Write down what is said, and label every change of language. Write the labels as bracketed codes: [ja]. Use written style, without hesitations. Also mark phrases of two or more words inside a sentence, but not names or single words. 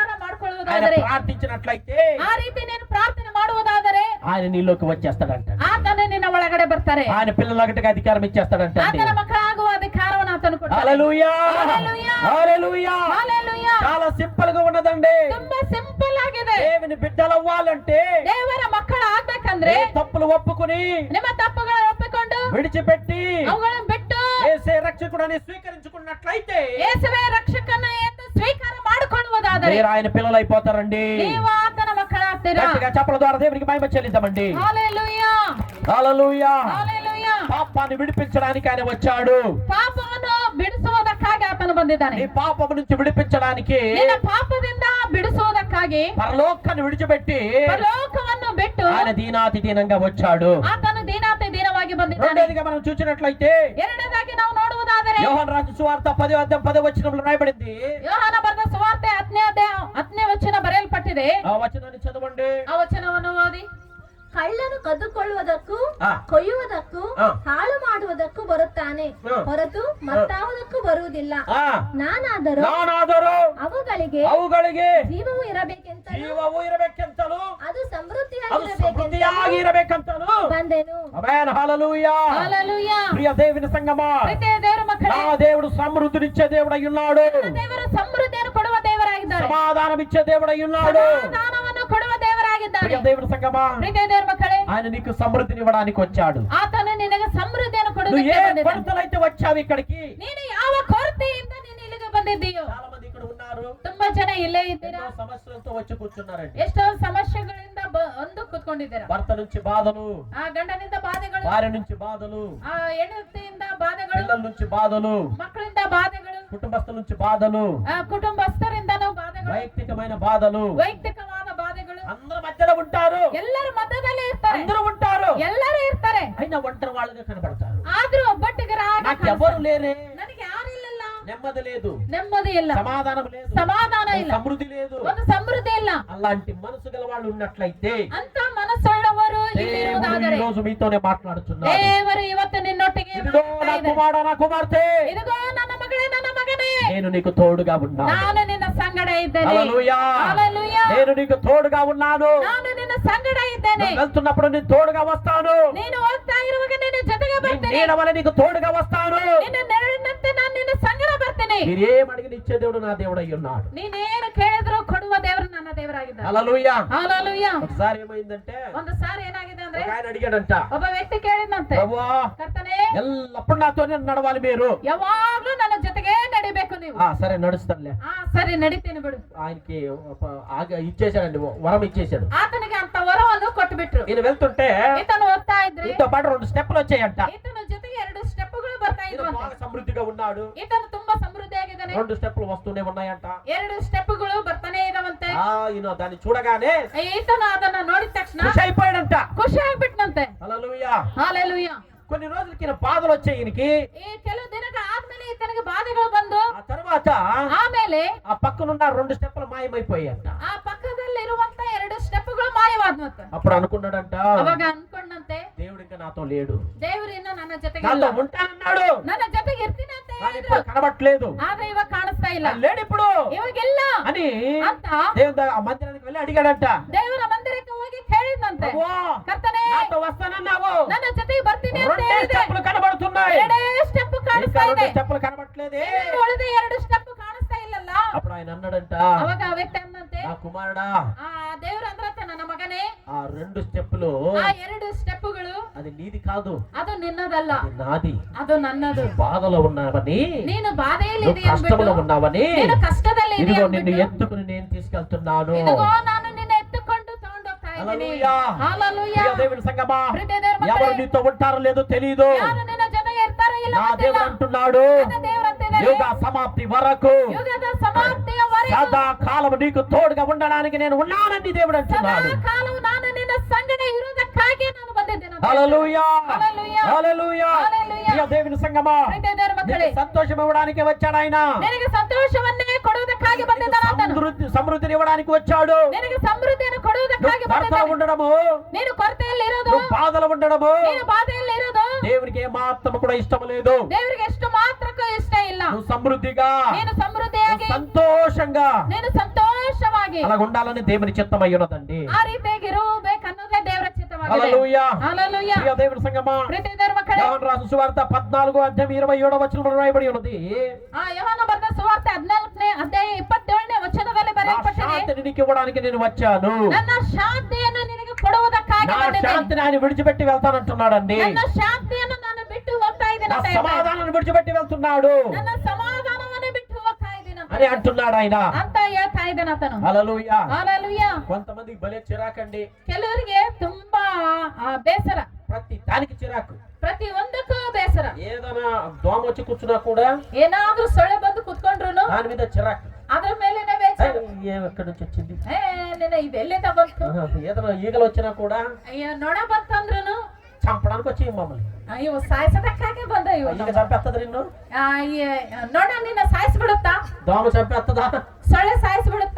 [te] ఆయన [kn] ಮಾಡಿಕೊಳ್ಳುವುದಾದರೆ, [te] ప్రార్థించినట్లయితే [kn] ಆ ರೀತಿ ನೀನು ಪ್ರಾರ್ಥನೆ ಮಾಡುವುದಾದರೆ [te] ఆయన నీలోకి వచ్చేస్తాడంట. [kn] ಆತನೇ ನಿನ್ನ ಒಳಗಡೆ ಬರ್ತಾರೆ, [te] ఆయన పిల్లలకి అధికారం ఇచ్చేస్తాడంట. [kn] ಆತನ ಮಕ್ಕಳಾಗುವ ಅಧಿಕಾರವನ್ನು ಆತನು ಕೊಡ್ತಾನೆ. [te] హల్లెలూయా, హల్లెలూయా, హల్లెలూయా. హల్లెలూయా. చాలా సింపుల్ గా ఉన్నదండి. [kn] ತುಂಬಾ ಸಿಂಪಲ್ ಆಗಿದೆ. [te] దేవుని బిడ్డలు అవ్వాలంటే [kn] ದೇವರ ಮಕ್ಕಳು ಆಗ್ಬೇಕಂದ್ರೆ [te] నీ తప్పులు ఒప్పుకొని [kn] ನಿಮ್ಮ ತಪ್ಪುಗಳನ್ನು ಒಪ್ಪಿಕೊಂಡು [te] విడిచిపెట్టి [kn] ಅವುಗಳನ್ನು ಬಿಟ್ಟು [te] యేసే రక్షకుడని స్వీకరించుకున్నట్లయితే [kn] ಯೇಸುವೇ ರಕ್ಷಕನು ಎಂದು ಸ್ವೀಕಾರ ಮಾಡಿಕೊಳ್ಳುವುದಾದರೆ [te] మీరు ఆయన పిల్లలు అయిపోతారండి. [kn] ನೀವು ಆತನ ಮಕ್ಕಳಾಗ್ತೀರಾ. [te] గట్టిగా చప్పల ద్వారా దేవునికి మహిమ చెల్లిద్దామండి. హల్లెలూయా, హల్లెలూయా. హల్లెలూయా. పాపాన్ని విడిపించడానికి ఆయన వచ్చాడు. [kn] ಪಾಪವನ್ನು ಬಿಡಿಸುವುದಕ್ಕಾಗಿ ಆತನು ಬಂದಿದ್ದಾನೆ. [te] నీ పాపం నుంచి విడిపించడానికి [kn] ನಿನ್ನ ಪಾಪದಿಂದ ಬಿಡಿಸುವುದಕ್ಕಾಗಿ [te] పరలోకాన్ని విడిచిపెట్టి [kn] ಪರಲೋಕವನ್ನು ಬಿಟ್ಟು [te] ఆయన దీనాతి దీనంగా వచ్చాడు. [kn] ಆತನು ದೀನಾತಿ ದೀನವಾಗಿ ಬಂದಿದ್ದಾನೆ. [te] రెండోదిగా మనం చూసినట్లయితే [kn] ಎರಡನೇದಾಗಿ ನಾವು ನೋಡುವುದಾದರೆ ಮಗನೇ, [te] యోహాను రాసిన సువార్త 10వ వచనంలో రాయబడింది. [kn] ಯೋಹಾನ ಬರೆದ ಸುವಾರ್ತೆ 10ನೇ ವಚನ ಬರೆಯಲ್ಪಟ್ಟಿದೆ. [te] ఆ వచనాన్ని చదవండి. [kn] ಆ ವಚನವನ್ನು ಓದಿ. ಕಳ್ಳನು ಕದ್ದುಕೊಳ್ಳುವುದಕ್ಕೂ ಆ. ಕೊಯ್ಯುವುದಕ್ಕೂ ಆ. ಹಾಳು ಮಾಡುವುದಕ್ಕೂ ಬರುತ್ತಾನೆ ಆ. ಹೊರತು ಮತ್ತಾವುದಕ್ಕೂ ಬರುವುದಿಲ್ಲ. ఆ, ನಾನಾದರೂ ನಾನಾದರೂ ಅವುಗಳಿಗೆ ಅವುಗಳಿಗೆ ಜೀವವು ಇರಬೇಕೆಂತಲೂ ಜೀವವು ಇರಬೇಕೆಂತಲೂ ಅದು ಅದು ಸಮೃದ್ಧಿಯಾಗಿರಬೇಕೆಂತಲೂ ಸಮೃದ್ಧಿಯಾಗಿ ಇರಬೇಕಂತಲೂ ಬಂದೆನು. ಆಮೆನ್, [te] హల్లెలూయా. హల్లెలూయా. ప్రియ దేవుని సంగమా, [kn] ಪ್ರೀತಿಯ ದೇವರ ಮಕ್ಕಳೇ, [te] నా దేవుడు సమృద్ధినిచ్చే దేవుడై ఉన్నాడు. [kn] ನನ್ನ ದೇವರು ಸಮೃದ್ಧಿಯನ್ನು ಕೊಡುವ ದೇವರಾಗಿದ್ದಾರೆ. [te] సమాధానం ఇచ్చే దేవుడై ఉన్నాడు. [kn] ಸಮಾಧಾನವನ್ನು ಕೊಡುವ ದೇವರಾಗಿದ್ದಾರೆ. [te] ప్రియ దేవుని సంగమా, [kn] ಪ್ರೀತಿಯ ದೇವರ ಮಕ್ಕಳೇ, [te] ఆయన నీకు సమృద్ధిని ఇవ్వడానికి వచ్చాడు. [kn] ಆತನು ನಿನಗೆ ಸಮೃದ್ಧಿಯನ್ನು [te] నువ్వు [kn] ಕೊಡುವುದಕ್ಕೆ [te] ఏ [kn] ಬಂದಿದ್ದಾನೆ. [te] కొరతలైతే వచ్చావు ఇక్కడికి. [kn] ನೀನು ಯಾವ ಕೊರತೆಯಿಂದ ನೀನು ಇಲ್ಲಿಗೆ ಬಂದಿದ್ದೀಯೋ. [te] చాలా మంది ఇక్కడ ఉన్నారు, [kn] ತುಂಬಾ ಜನ ಇಲ್ಲೇ ಇದ್ದೀರಾ. [te] ఎన్నో సమస్యలతో వచ్చి కూర్చున్నారండి. [kn] ಎಷ್ಟೋ ಸಮಸ್ಯೆಗಳಿಂದ ಒಂದು ಕೂತ್ಕೊಂಡಿದ್ದೀರಾ. [te] భర్త నుంచి బాధలు, [kn] ಆ ಗಂಡನಿಂದ ಬಾಧೆಗಳು, [te] భార్య నుంచి బాధలు, [kn] ಆ ಹೆಂಡತಿಯಿಂದ ಬಾಧೆಗಳು, [te] పిల్లల నుంచి బాధలు, [kn] ಮಕ್ಕಳಿಂದ ಬಾಧೆಗಳು, [te] కుటుంబస్తుల నుంచి బాధలు, [kn] ಆ ಕುಟುಂಬಸ್ಥರಿಂದನೂ ಬಾಧೆಗಳು, [te] వైಯಕ್తికమైన బాధలు, [kn] ವೈಯಕ್ತಿಕವಾದ ಬಾಧೆಗಳು. [te] అందరూ మధ్యలో ఉంటారు. [kn] ಎಲ್ಲರ ಮಧ್ಯದಲ್ಲಿ ಇರ್ತಾರೆ, [te] అందరూ ఉంటారు, [kn] ಎಲ್ಲರೂ ಇರ್ತಾರೆ. [te] అయినా ఒంటరి వాళ్ళుగా కనబడతారు. [kn] ಆದ್ರೂ ಒಬ್ಬಟ್ಟಿಗರಾಗಿ [te] నాకు ఎవరు లేరే, [kn] ನನಗೆ ಯಾರು ಇಲ್ಲಲ್ಲ, [te] నెమ్మది లేదు, [kn] ನೆಮ್ಮದಿ ಇಲ್ಲ, [te] సమాధానం లేదు, [kn] ಸಮಾಧಾನ ಇಲ್ಲ, [te] సమృద్ధి లేదు. [kn] ಒಂದು ಸಮೃದ್ಧಿ ಇಲ್ಲ. [te] అలాంటి మనసు గల వాళ్ళు ఉన్నట్లయితే [kn] ಅಂತ ಮನಸ್ಸುಳ್ಳವರು [te] దేవుడు ఈ [kn] ಇಲ್ಲಿರುವುದಾದರೆ [te] రోజు మీతోనే మాట్లాడుతున్నారు. [kn] ದೇವರು ಇವತ್ತು ನಿನ್ನೊಟ್ಟಿಗೆ [te] ఇదిగో నా [kn] ಮಾತನಾಡ್ತಾ ಇದ್ದಾನೆ. [te] కుమారుడా, నా కుమార్తె, [kn] ಇದಿಗೋ ನನ್ನ ಮಗಳೇ, ನನ್ನ ಮಗನೇ, [te] నేను నీకు తోడుగా ఉన్నాను. [kn] ನಾನು ನಿನ್ನ ಸಂಗಡ ಇದ್ದೇನೆ. [te] హల్లెలూయా. హల్లెలూయా. నేను నీకు తోడుగా ఉన్నాను. [kn] ನಾನು ನಿನ್ನ ಸಂಗಡ ಇದ್ದೇನೆ. [te] నువ్వు వెళ్తున్నప్పుడు నేను తోడుగా వస్తాను. [kn] ನೀನು ಹೋಗ್ತಾ ಇರುವಾಗ ನಿನ್ನ ಜೊತೆಗೆ [te] నీ [kn] ಬರ್ತೇನೆ. [te] నీడ వల్ల నీకు తోడుగా వస్తాను. [kn] ನಿನ್ನ ನೆರಳಿನಂತೆ ನಾನು ನಿನ್ನ ಸಂಗಡ ಬರ್ತೇನೆ. [te] మీరేం అడిగిన ఇచ్చే దేవుడు నా దేవుడై ఉన్నాడు. [kn] ನೀನೇನು ಕೇಳಿದ್ರು ಕೊಡುವ ದೇವರು ನನ್ನ ದೇವರಾಗಿದ್ದಾನೆ. [te] హల్లెలూయా. హల్లెలూయా. ఒకసారి ఏమైందంటే [kn] ಒಂದು ಸಾರಿ ಏನಾಗಿದೆ ಅಂದ್ರೆ, [te] ఒక ఆయన అడిగాడంట, [kn] ಒಬ್ಬ ವ್ಯಕ್ತಿ ಕೇಳಿದಂತೆ, [te] ప్రభువా [kn] ಕರ್ತನೇ, [te] ఎల్లప్పుడు నాతోనే నడవాలి మీరు. [kn] ಯಾವಾಗ್ಲೂ ನನ್ನ ಜೊತೆಗೆ ನಡಿಬೇಕು ನೀವು. [te] సరే నడుస్తానులే. [kn] ಸರಿ ನಡಿತೀನಿ ಬಿಡು. [te] ఆయనకి ఇచ్చేసాడండి, వరం ఇచ్చేసాడు. [kn] ಆತನಿಗೆ ಅಂತ ವರವನ್ನು ಕೊಟ್ಟು ಬಿಟ್ರು. [te] ఈయన వెళ్తుంటే [kn] ಈತನು ಓದ್ತಾ ಇದ್ರೆ [te] ఈతో పాటు 2 స్టెప్లు వచ్చాయంట. [kn] ಈತನ ಜೊತೆಗೆ 2 ಸ್ಟೆಪ್ಗಳು ಬರ್ತಾ [te] ఈయన [kn] ಇದ್ವು. [te] బాగా సమృద్ధిగా ఉన్నాడు. [kn] ಈತನು ತುಂಬಾ ಸಮೃದ್ಧಿಯಾಗಿದ್ದಾನೆ. [te] 2 స్టెప్లు వస్తూనే ఉన్నాయంట. [kn] 2 ಸ್ಟೆಪ್ಗಳು ಬರ್ತಾನೆ ಇದಾವಂತೆ. [te] ఈయన దాన్ని చూడగానే [kn] ಈತನು ಅದನ್ನ ನೋಡಿದ ತಕ್ಷಣ [te] ఖుషి అయిపోయాడంట. [kn] ಖುಷಿ ಆಗ್ಬಿಟ್ನಂತೆ. [te] హల్లెలూయా. [kn] ಹಾಲೆಲೂಯಾ. [te] కొన్ని రోజులకి ఈయన బాధలు వచ్చాయి ఈయనకి. [kn] ಈ ಕೆಲವು ದಿನಗಳ ಆದ್ಮೇಲೆ ಈತನಿಗೆ ಬಾಧೆಗಳು ಬಂದು [te] ఆ తర్వాత [kn] ಆಮೇಲೆ [te] ఆ పక్కనున్న 2 స్టెప్లు మాయమైపోయాయంట. [kn] ಆ ಪಕ್ಕದಲ್ಲಿ ಇರುವಂತ 2 ಸ್ಟೆಪ್ಗಳು ಮಾಯವಾದ್ವಂತೆ. [te] అప్పుడు అనుకున్నాడంట, [kn] ಅವಾಗ ಅನ್ಕೊಂಡಂತೆ, [te] దేవుడు ఇంకా నాతో లేడు, [kn] ದೇವರು ಇನ್ನು ನನ್ನ ಜೊತೆಗೆ [te] నాతో [kn] ಇಲ್ಲ. [te] ఉంటానన్నాడు. [kn] ನನ್ನ ಜೊತೆಗೆ ಇರ್ತೀನಿ ಅಂತ [te] కానీ [kn] ಹೇಳಿದ್ರು. [te] ఇప్పుడు కనబట్లేదు, [kn] ಆದ್ರೆ ಇವಾಗ ಕಾಣಿಸ್ತಾ ಇಲ್ಲ, [te] లేడు ఇప్పుడు [kn] ಇವಾಗೆಲ್ಲ [te] అని [kn] ಅಂತ [te] దేవుడు ఆ మందిరానికి వెళ్ళి అడిగాడంట. [kn] ದೇವರ ಮಂದಿರಕ್ಕೆ ಹೋಗಿ ಕೇಳಿದಂತೆ, [te] ప్రభువా, [kn] ಕರ್ತನೇ, [te] నాతో వస్తానన్నావు, [kn] ನನ್ನ ಜೊತೆಗೆ ಬರ್ತೀನಿ ಅಂತ [te] 2 [kn] ಹೇಳಿದೆ. [te] స్టెప్లు కనబడుతున్నాయి, [kn] 2 ಸ್ಟೆಪ್ [te] ఇంకా [kn] ಕಾಣಿಸ್ತಾ [te] 2 [kn] ಇದೆ, [te] స్టెప్లు కనబట్లేదే. [kn] ಇನ್ನು ಉಳಿದ 2 ಸ್ಟೆಪ್ ಕಾಣಿಸ್ತಾ ಇಲ್ಲಲ್ಲ. [te] అప్పుడు ఆయన అన్నాడంట, [kn] ಅವಾಗ ಆ ವ್ಯಕ್ತಿ ಅನ್ನಂತೆ, [te] నా కుమారుడా, [kn] ಆ ದೇವ್ರ ಅಂದ್ರಂತೆ, ನನ್ನ ಮಗನೇ, [te] ఆ 2 స్టెప్పులు [kn] ಆ 2 ಸ್ಟೆಪ್ಗಳು [te] అది నీది కాదు, [kn] ಅದು ನಿನ್ನದಲ್ಲ, [te] అది నాది. [kn] ಅದು ನನ್ನದು. [te] బాధలో ఉన్నావని, [kn] ನೀನು ಬಾಧೆಯಲ್ಲಿ [te] నువ్వు [kn] ಇದೆಯಾ [te] కష్టంలో [kn] ಅಂದ್ಬಿಟ್ಟು, [te] ఉన్నావని, [kn] ನೀನು ಕಷ್ಟದಲ್ಲಿ ಇದೆಯಾ [te] ఇదిగో నిన్ను [kn] ಅಂದ್ಬಿಟ್ಟು, [te] ఎత్తుకుని నేను తీసుకెళ్తున్నాను. [kn] ಇದಿಗೋ ನಾನು ನಿನ್ನ ಎತ್ತುಕೊಂಡು ತಗೊಂಡೋಗ್ತಾ ಇದ್ದೀನಿ. [te] హల్లెలూయా. హల్లెలూయా. ప్రియ దేవుని సంగమా, [kn] ಪ್ರೀತಿಯ ದೇವರ ಮಕ್ಕಳೇ, [te] ఎవరు నీతో ఉంటారో లేదో తెలియదు, [kn] ಯಾರು ನಿನ್ನ ಜೊತೆಗೆ ಇರ್ತಾರೋ ಇಲ್ಲ [te] నా [kn] ಗೊತ್ತಿಲ್ಲ. [te] దేవుడు అంటున్నాడు, [kn] ನನ್ನ ದೇವರು ಅಂತಿದ್ದಾರೆ, [te] యుగ సమాప్తి వరకు [kn] ಯುಗದ ಸಮಾಪ್ತಿಯವರೆಗೂ [te] సదా కాలం నీకు తోడుగా ఉండడానికి నేను ఉన్నానని దేవుడు [kn] ಸದಾ [te] అంటున్నాడు. [kn] ಕಾಲವು ನಾನು ನಿನ್ನ ಸಂಗಡ ಇರುವುದಕ್ಕಾಗಿ ನಾನು ಬಂದಿದ್ದೇನೆ ಅಂತ [te] హల్లెలూయా. హల్లెలూయా. హల్లెలూయా. హల్లెలూయా. ప్రియ దేవుని సంగమా, [kn] ಪ್ರೀತಿಯ ದೇವರ ಮಕ್ಕಳೇ, [te] నీకు సంతోషం ఇవ్వడానికి వచ్చాడు ఆయన. [kn] ನಿನಗೆ ಸಂತೋಷವನ್ನೇ ಕೊಡುವುದಕ್ಕಾಗಿ ಬಂದಿದ್ದಾನೆ ಆತನು. [te] సమృద్ధిని ఇవ్వడానికి వచ్చాడు. [kn] ನಿನಗೆ ಸಮೃದ್ಧಿಯನ್ನು ಕೊಡುವುದಕ್ಕಾಗಿ [te] నువ్వు కొరతలో [kn] ಬಂದಿದ್ದಾನೆ. [te] ఉండడము, [kn] ನೀನು ಕೊರತೆಯಲ್ಲಿ ಇರೋದು, [te] నువ్వు బాధలో ఉండడము [kn] ನೀನು ಬಾಧೆಯಲ್ಲಿ ಇರೋದು [te] దేవునికి ఏమాత్రం కూడా ఇష్టం లేదు. [kn] ದೇವರಿಗೆ ಎಷ್ಟು ಮಾತ್ರಕ್ಕೂ ಇಷ್ಟ ಇಲ್ಲ. [te] నువ్వు సమృద్ధిగా, [kn] ನೀನು ಸಮೃದ್ಧಿಯಾಗಿ, [te] సంతోషంగా [kn] ನೀನು ಸಂತೋಷವಾಗಿ [te] అలా ఉండాలని దేవుని చిత్తం అయి ఉన్నదండి. [kn] ಆ ರೀತಿಯಾಗಿ ಇರಬೇಕನ್ನೋದೇ ದೇವರ ಚಿತ್ತವಾಗಿದೆ. [te] హల్లెలూయా. హల్లెలూయా. ప్రియ దేవుని సంగమా, [kn] ಪ್ರೀತಿಯ ದೇವರ ಮಕ್ಕಳೇ, [te] యోహాను రాసిన సువార్త 14:27 రాయబడి ఉన్నది, [kn] ಆ ಯೋಹಾನ ಬರೆದ ಸುವಾರ್ತೆ 14ನೇ ಅಧ್ಯಾಯ 27ನೇ ವಚನದಲ್ಲಿ [te] నా [kn] ಬರೆಯಲ್ಪಟ್ಟಿದೆ, [te] శాంతిని నీకు ఇవ్వడానికి నేను వచ్చాను, [kn] ನನ್ನ ಶಾಂತಿಯನ್ನು ನಿನಗೆ ಕೊಡುವುದಕ್ಕಾಗಿ [te] నా [kn] ಬಂದಿದ್ದೇನೆ. [te] శాంతిని ఆయన విడిచిపెట్టి వెళ్తానంటున్నాడండి. [kn] ನನ್ನ ಶಾಂತಿಯನ್ನು ನಾನು ಬಿಟ್ಟು ಹೋಗ್ತಾ ಇದ್ದೀನಿ [te] నా [kn] ಅಂತ ಹೇಳ್ತಾನೆ. [te] సమాధానాన్ని విడిచిపెట్టి వెళ్తున్నాడు [kn] ನನ್ನ ಸಮಾಧಾನವನ್ನು ಬಿಟ್ಟು ಹೋಗ್ತಾ ಇದ್ದೀನಿ [te] అని అంటున్నాడు ఆయన. [kn] ಅಂತ ಹೇಳ್ತಾ ಇದ್ದಾನೆ ಆತನು. [te] హల్లెలూయా. హల్లెలూయా. కొంతమందికి భలే చిరాకండి, [kn] ಕೆಲವರಿಗೆ ತುಂಬಾ ಬೇಸರ, [te] ప్రతి దానికి చిరాకు. [kn] ಪ್ರತಿ ಒಂದಕ್ಕೂ ಬೇಸರ. [te] ఏదైనా దోమ వచ్చి కూర్చున్నా కూడా [kn] ಏನಾದ್ರೂ ಸೊಳ್ಳೆ ಬಂದು ಕುತ್ಕೊಂಡ್ರು [te] దాని మీద చిరాకు. [kn] ಅದ್ರ ಮೇಲೆನೆ ಬೇಸರ. [te] ఎక్కడి నుంచి వచ్చింది, [kn] ನಿನ್ನ ಇದೆಲ್ಲೇ ತಗೊಂಡು [te] ఏదైనా ఈగలు వచ్చినా కూడా [kn] ಅಯ್ಯೋ ನೊಣ ಬಂತಂದ್ರುನು [te] చంపడానికి ಸಾಚಿ ಮಮ್ಮಲ್ಲಿ [kn] ಇವು ಸಾಯಿಸೋದಕ್ಕಾಗೆ ಬಂದ ಇವು [te] ఈగ చంపెత్తద ఇన్ను [kn] ನೋಡ ನಿನ್ನ ಸಾಯಿಸ್ಬಿಡುತ್ತಾ, [te] దోమ చంపెత్తద [kn] ಸೊಳ್ಳೆ ಸಾಯಿಸ್ಬಿಡುತ್ತಾ,